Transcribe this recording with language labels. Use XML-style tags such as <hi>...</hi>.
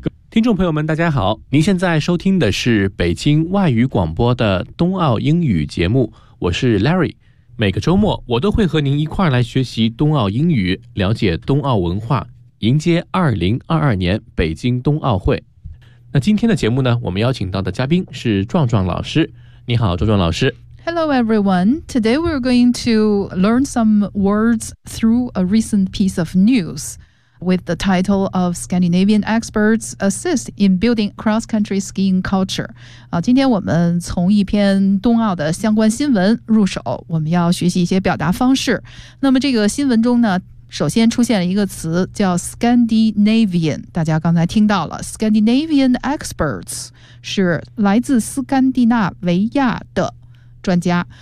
<zh>听众朋友们，大家好，您现在收听的是北京外语广播的冬奥英语节目，我是 Larry。每个周末，我都会和您一块儿来学习冬奥英语，了解冬奥文化，迎接2022年北京冬奥会。那今天的节目呢，我们邀请到的嘉宾是壮壮老师。你好，壮壮老师。</zh> <en>Hello, everyone. Today we're going to learn some words through a recent piece of news with the title of Scandinavian Experts Assist in Building Cross-Country Skiing Culture.</en> <zh>今天我们从一篇冬奥的相关新闻入手，我们要学习一些表达方式。那么这个新闻中呢，首先出现了一个词叫 Scandinavian， 大家刚才听到了</zh> <en>Scandinavian experts</en> <zh>是来自斯堪的纳维亚的专家。</zh>